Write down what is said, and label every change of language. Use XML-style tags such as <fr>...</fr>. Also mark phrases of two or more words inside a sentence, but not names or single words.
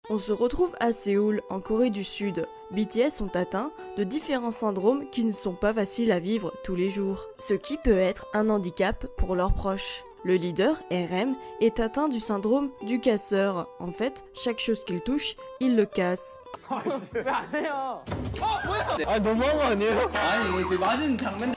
<fr>On se retrouve à Séoul, en Corée du Sud. BTS sont atteints de différents syndromes qui ne sont pas faciles à vivre tous les jours, ce qui peut être un handicap pour leurs proches. Le leader, RM, est atteint du syndrome du casseur. En fait, chaque chose qu'il touche, il le casse.</fr> <ko>왜안해요? 뭐야? 아 너무한 거 아니에요? 아니 제 맞은 장면.</ko>